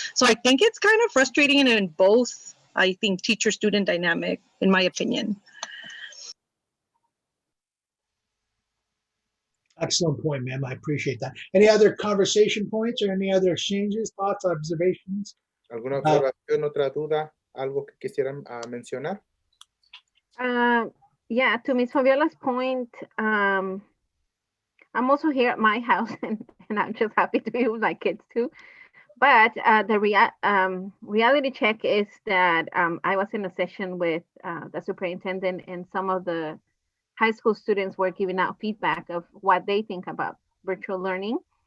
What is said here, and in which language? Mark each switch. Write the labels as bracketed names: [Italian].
[English] So I think it's kind of frustrating in both, I think, teacher-student dynamic, in my opinion. Excellent point, ma'am. I appreciate that. Any other conversation points or any other exchanges, thoughts, observations? [Spanish] ¿Alguna observación, otra duda, algo que quisieran mencionar? [English] Yeah, to Ms. Fabiola's point, I'm also here at my house and I'm just happy to be with my kids too. But the reality check is that I was in a session with the superintendent, and some of the high school students were giving out feedback of what they think about virtual learning.